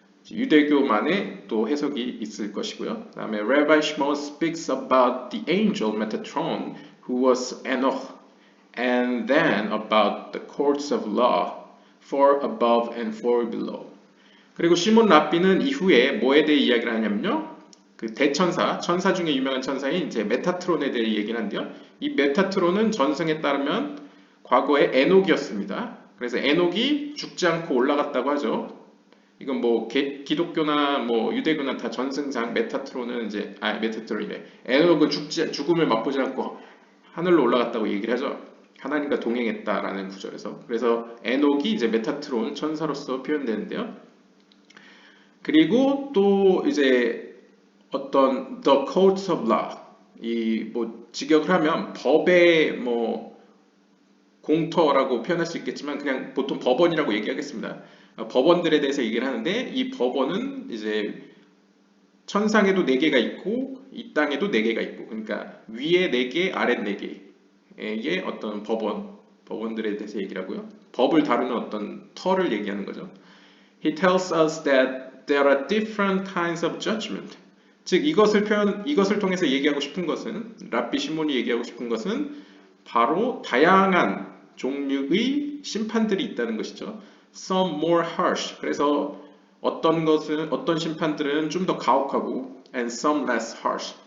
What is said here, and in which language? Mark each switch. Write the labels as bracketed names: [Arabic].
[Korean] 유대교만의 또 해석이 있을 것이고요. 그 다음에 [English] Rabbi Shmuel speaks about the angel Metatron who was Enoch and then about the courts of law, four above and four below. [Korean] 그리고 시몬 랍비는 이후에 뭐에 대해 이야기를 하냐면요. 그 대천사, 천사 중에 유명한 천사인 이제 메타트론에 대해 얘기를 하는데요. 이 메타트론은 전승에 따르면 과거의 에녹이었습니다. 그래서 에녹이 죽지 않고 올라갔다고 하죠. 이건 뭐 기독교나 뭐 유대교나 다 전승상 메타트론은 이제 메타트론이래. 에녹은 죽음을 맛보지 않고 하늘로 올라갔다고 얘기를 하죠. 하나님과 동행했다라는 구절에서. 그래서 에녹이 이제 메타트론 천사로서 표현되는데요. 그리고 또 이제 어떤 [English] the courts of law, [Korean] 이 뭐 직역을 하면 법의 뭐 공터라고 표현할 수 있겠지만 그냥 보통 법원이라고 얘기하겠습니다. 법원들에 대해서 얘기를 하는데 이 법원은 이제 천상에도 4개가 있고 이 땅에도 4개가 있고 그러니까 위에 4개, 아래 4개의 어떤 법원들에 대해서 얘기를 하고요. 법을 다루는 어떤 터를 얘기하는 거죠. [English] He tells us that there are different kinds of judgment. [Korean] 즉 이것을 통해서 얘기하고 싶은 것은 랍비 시몬이 얘기하고 싶은 것은 바로 다양한 종류의 심판들이 있다는 것이죠. [English] Some more harsh. [Korean] 그래서 어떤 심판들은 좀 더 가혹하고 [English] and some less harsh.